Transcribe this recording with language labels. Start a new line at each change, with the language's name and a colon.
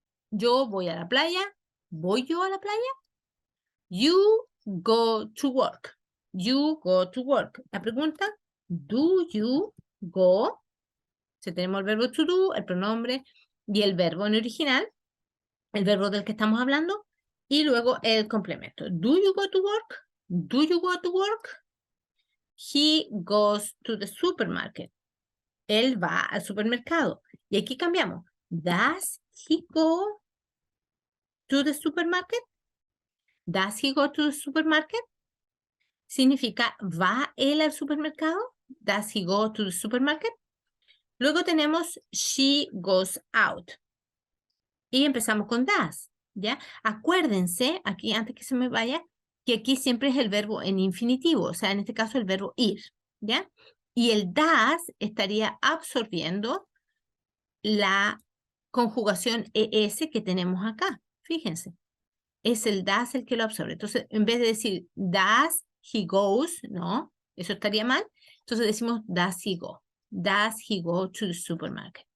Spanish: Yo voy a la playa. ¿Voy yo a la playa?
English: You go to work. You go to work.
Spanish: La pregunta,
English: do you go?
Spanish: Si tenemos el verbo to do, el pronombre y el verbo en original, el verbo del que estamos hablando, y luego el complemento.
English: Do you go to work? Do you go to work? He goes to the supermarket.
Spanish: Él va al supermercado. Y aquí cambiamos.
English: Does he go to the supermarket? Does he go to the supermarket?
Spanish: Significa, ¿va él al supermercado?
English: Does he go to the supermarket?
Spanish: Luego tenemos
English: she goes out.
Spanish: Y empezamos con does, ¿ya? Acuérdense, aquí antes que se me vaya, que aquí siempre es el verbo en infinitivo, o sea, en este caso el verbo ir, ¿ya? Y el does estaría absorbiendo la conjugación ES que tenemos acá, fíjense. Es el does el que lo absorbe. Entonces, en vez de decir
English: does he goes,
Spanish: no, eso estaría mal. Entonces decimos
English: does he go. Does he go to the supermarket?